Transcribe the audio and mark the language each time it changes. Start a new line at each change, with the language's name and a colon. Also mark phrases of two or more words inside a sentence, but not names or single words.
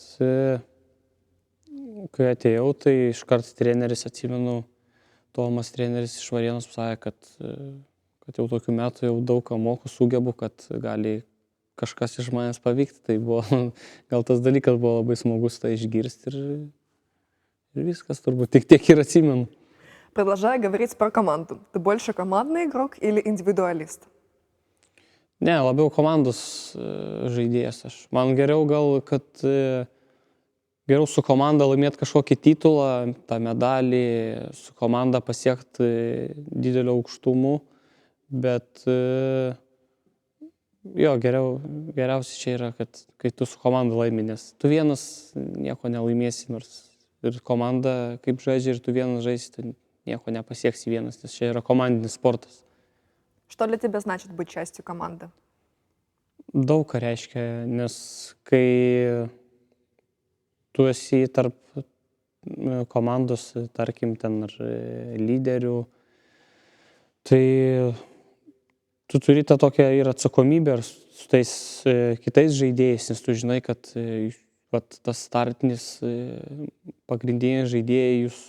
Lithuanian: kai atėjau, tai iš karto treneris, atsimenu, Tomas treneris iš Varėnos pasakė, kad jau tokių metų jau daug ką moku, sugebu, kad gali kažkas iš manęs pavykti. Tai buvo, gal tas dalykas buvo labai smagus tai išgirsti ir viskas turbūt tiek ir atsimenu.
Russian: Продолжая говорить про команду, ты больше командный игрок или индивидуалист?
Lithuanian: Ne, labiau komandos žaidėjas aš. Man geriau gal, kad geriau su komanda laimėti kažkokį titulą, tą medalį, su komanda pasiekti didelio aukštumų. Bet geriausia čia yra, kad kai tu su komanda laimi, nes tu vienas nieko nelaimėsi, nors ir komanda kaip žaidžia ir tu vienas žaisi, tu nieko nepasieksi vienas, nes čia yra komandinis sportas.
Russian: Что для тебя значит быть частью команды?
Lithuanian: Daug ką reiškia, nes kai tu esi tarp komandos, tarkim, ten ar lyderių, tai tu turi tą tokią ir atsakomybę su tais kitais žaidėjais, nes tu žinai, kad tas startinis pagrindiniai žaidėjai,